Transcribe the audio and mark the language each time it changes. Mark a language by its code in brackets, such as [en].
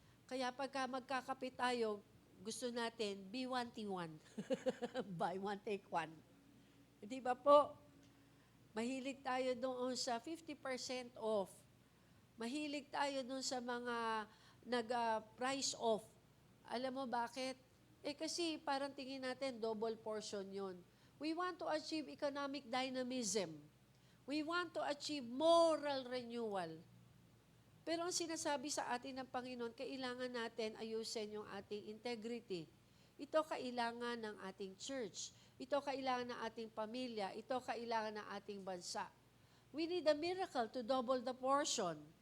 [tl] Kaya pagka magkakapit tayo, gusto natin, B1T1. [en] Buy one, take one. [tl] Di ba po? Mahilig tayo doon sa 50% off. Mahilig tayo doon sa mga nag-price off. Alam mo bakit? Kasi parang tingin natin, double portion yun. [en] We want to achieve economic dynamism. We want to achieve moral renewal. [tl] Pero ang sinasabi sa atin ng Panginoon, kailangan natin ayusin yung ating integrity. Ito kailangan ng ating church. Ito kailangan ng ating pamilya. Ito kailangan ng ating bansa. [en] We need a miracle to double the portion.